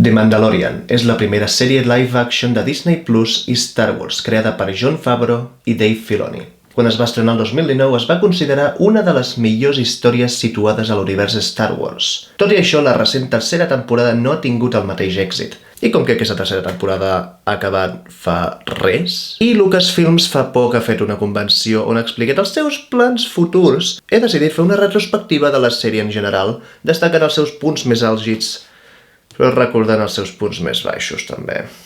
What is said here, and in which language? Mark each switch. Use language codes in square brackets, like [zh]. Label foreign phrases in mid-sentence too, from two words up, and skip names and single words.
[ca] The Mandalorian és la primera sèrie live-action de Disney Plus i Star Wars, creada per Jon Favreau i Dave Filoni. Quan es va estrenar el 2019 es va considerar una de les millors històries situades a l'univers Star Wars. Tot i això, la recent tercera temporada no ha tingut el mateix èxit. I com que aquesta tercera temporada ha acabat fa res, i Lucasfilms fa poc ha fet una convenció on ha explicat els seus plans futurs, he decidit fer una retrospectiva de la sèrie en general, destacant els seus punts més àlgids, però recordant els seus punts més baixos, també.